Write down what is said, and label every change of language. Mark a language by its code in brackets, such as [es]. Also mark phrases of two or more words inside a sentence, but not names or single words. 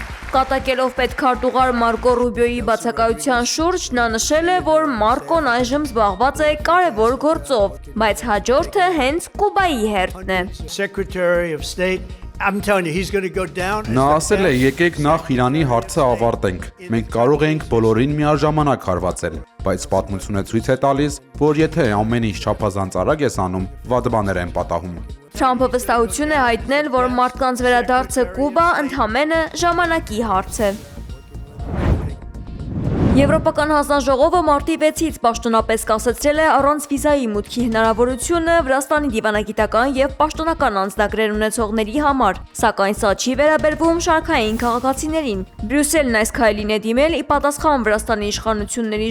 [hy] Կատակելով պետքարտուղար Մարկո Ռուբիոյի բացակայության շուրջ, նա նշել է, որ Մարկոն այժմ զբաղված է կարևոր գործով, բայց հաջորդը հենց Կուբայի հերթն է։ [en] Secretary of State, I'm telling you, he's going to go down. [hy] Նա ասել է, եկեք նախ Իրանի հարցը ավարտենք։ Մենք կարող ենք բոլորին միաժամանակ հարվածել, բայց պատմությունը ցույց է տալիս, որ եթե ամեն ինչ չափազանց արագ ես անում, վատ բաներ են պատահում։ Թրամփը վստահություն է հայտնել, որ մարդկանց վերադարձը Կուբա ընդհանրապես ժամանակի հարց է։ Եվրոպական հանձնաժողովը մարտի 6-ից պաշտոնապես կասեցրել է առանց վիզայի մուտքի հնարավորությունը Վրաստանի դիվանագիտական եւ պաշտոնական անձնագրեր ունեցողների համար, սակայն սա չի վերաբերվում շարքային քաղաքացիներին։ Բրյուսելն այս քայլին է դիմել ի պատասխան Վրաստանի իշխանությունների